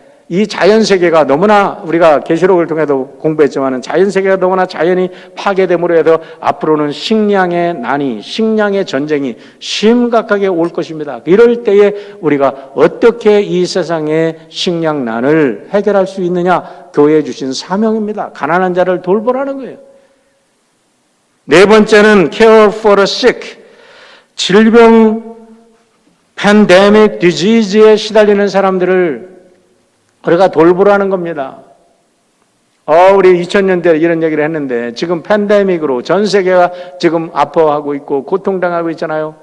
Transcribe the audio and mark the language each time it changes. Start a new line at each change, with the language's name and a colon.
Korean: 이 자연 세계가 너무나 우리가 계시록을 통해도 공부했지만은 자연 세계가 너무나 자연이 파괴됨으로 해서 앞으로는 식량의 난이, 식량의 전쟁이 심각하게 올 것입니다. 이럴 때에 우리가 어떻게 이 세상의 식량난을 해결할 수 있느냐? 교회에 주신 사명입니다. 가난한 자를 돌보라는 거예요. 네 번째는
English: care for the sick.
Korean: 질병, 팬데믹, 디지즈에 시달리는 사람들을 우리가 돌보라는 겁니다. 우리 2000년대 이런 얘기를 했는데 지금 팬데믹으로 전 세계가 지금 아파하고 있고 고통당하고 있잖아요.